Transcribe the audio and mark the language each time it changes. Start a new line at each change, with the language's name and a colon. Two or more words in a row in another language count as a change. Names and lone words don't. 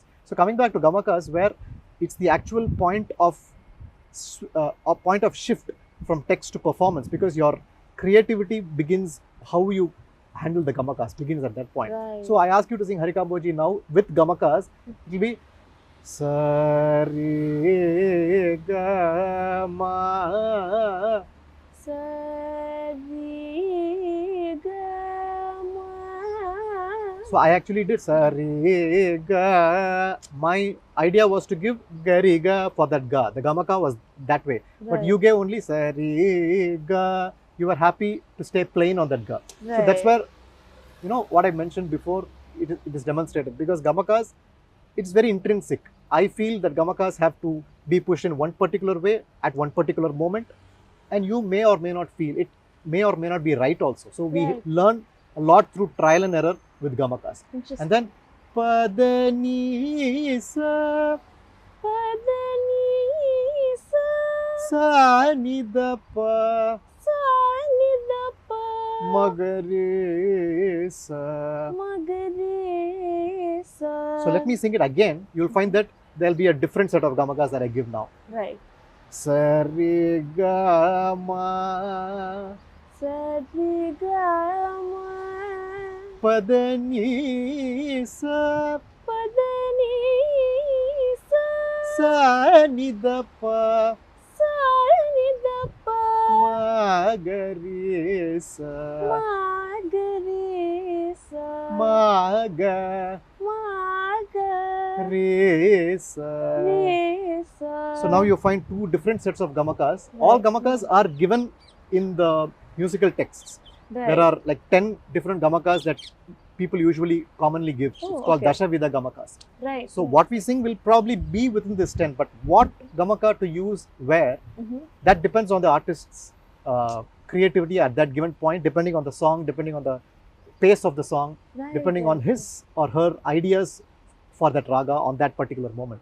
English: So coming back to gamakas, where it's the actual point of shift from text to performance, because your creativity begins, how you handle the gamakas begins at that point. So I ask you to sing Harikamboji now with gamakas. It will be sa re ga ma sa re ga ma. So I actually did sa re ga. My idea was to give ga re ga for that ga. The gamaka was that way, but you gave only sa re ga. You were happy to stay plain on that ga. So that's where, what I mentioned before, it is demonstrated, because gamakas, it's very intrinsic. I feel that gamakas have to be pushed in one particular way at one particular moment, and you may or may not feel it, may or may not be right also. So we learn a lot through trial and error with gamakas. And then pa da ni sa sa ni da pa magare sa. So let me sing it again. You'll find that there'll be a different set of gamakas that I give now. Sa re ga ma. Sa re ga ma. Padani sa Padani sa ni da pa Sani da pa ma ga re sa ma ga re sa ma ga re sa. re sa. So now you find two different sets of gamakas. All gamakas are given in the musical texts. There are like 10 different gamakas that people usually commonly give. It's called Dashavida gamakas. Right. So what we sing will probably be within this 10, but what gamaka to use where, that depends on the artist's creativity at that given point, depending on the song, depending on the pace of the song, depending on his or her ideas for that raga on that particular moment.